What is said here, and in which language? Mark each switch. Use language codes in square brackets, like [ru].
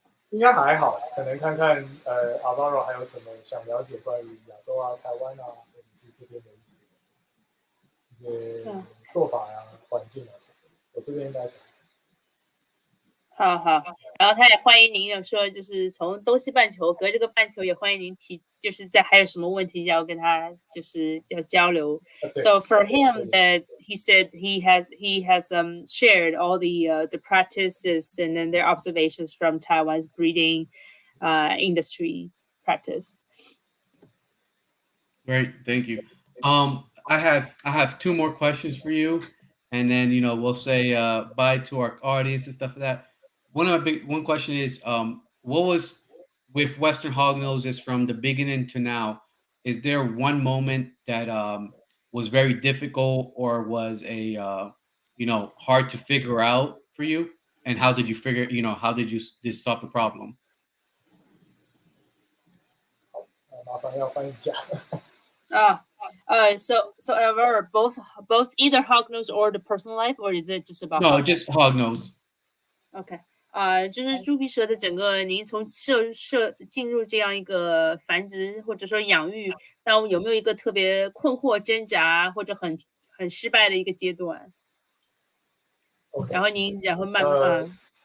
[zh] 应该还好，可能看看Alvaro 还有什么想了解关于亚洲啊、台湾啊，或者是这边的一些做法呀、环境啊什么的。我这边应该是好，然后他也欢迎您，有说就是从东西半球隔这个半球，也欢迎您就是还有什么问题要跟他就是要交流。 [en] So for him, that he said he has shared all the practices and then their observations from Taiwan's breeding industry practice. Great, thank you. I have two more questions for you, and then we'll say bye to our audience and stuff like that. One question is what was with Western Hognoses from the beginning to now? Is there one moment that was very difficult or was a hard to figure out for you? And how did you how did you solve the problem? [zh] 麻烦要翻译一下。 [en] So Alvaro, both either hognose or the personal life, or is it just about No, just hognose. OK. [zh] 就是猪皮蛇的整个，您从进入这样一个繁殖或者说养育，那有没有一个特别困惑、挣扎或者很失败的一个阶段？然后慢慢